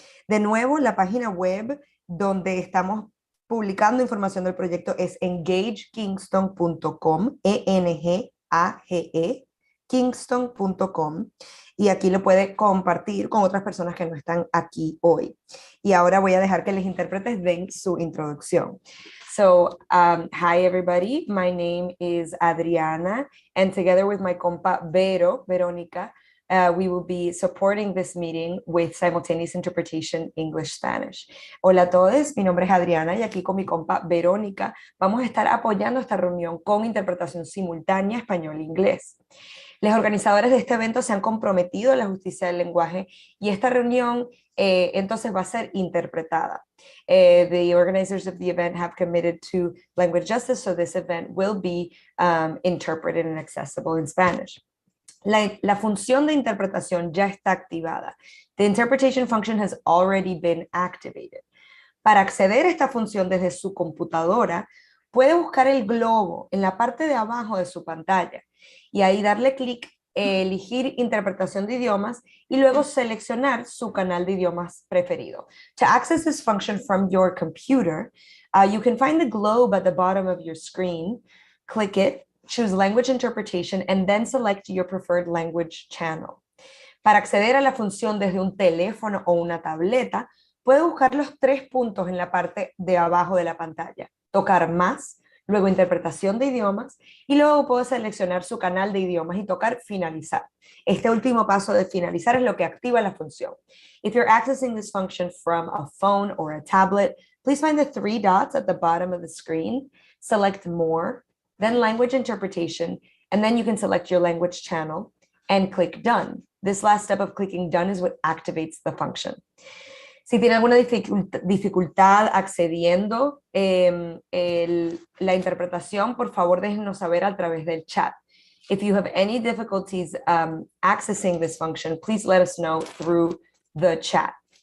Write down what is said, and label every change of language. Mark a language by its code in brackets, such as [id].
[es] De nuevo, la página web donde estamos publicando información del proyecto es engagekingston.com, E-N-G-A-G-E, kingston.com, y aquí lo puede compartir con otras personas que no están aquí hoy. Y ahora voy a dejar que los intérpretes den su introducción. [en] So, hi everybody, my name is Adriana, and together with my compa Verónica, we will be supporting this meeting with simultaneous interpretation English-Spanish. [es] Hola a todos, mi nombre es Adriana y aquí con mi compa Verónica vamos a estar apoyando esta reunión con interpretación simultánea español-inglés. Los organizadores de este evento se han comprometido a la justicia del lenguaje y esta reunión entonces va a ser interpretada. [en] The organizers of the event have committed to language justice, so this event will be interpreted and accessible in Spanish. [es] La función de interpretación ya está activada. [en] The interpretation function has already been activated. [es] Para acceder a esta función desde su computadora, puede buscar el globo en la parte de abajo de su pantalla y ahí darle clic, elegir interpretación de idiomas y luego seleccionar su canal de idiomas preferido. [en] To access this function from your computer, you can find the globe at the bottom of your screen, click it, choose language interpretation, and then select your preferred language channel. [es] Para acceder a la función desde un teléfono o una tableta, puede buscar los 3 puntos en la parte de abajo de la pantalla, tocar más, luego interpretación de idiomas, y luego puede seleccionar su canal de idiomas y tocar finalizar. Este último paso de finalizar es lo que activa la función. [en] If you're accessing this function from a phone or a tablet, please find the 3 dots at the bottom of the screen, select more, then language interpretation, and then you can select your language channel and click done. This last step of clicking done is what activates the function. [es] Si tiene alguna dificultad accediendo la interpretación, por favor déjenos saber a través del chat. [en] If you have any difficulties accessing this function, please let us know through the chat.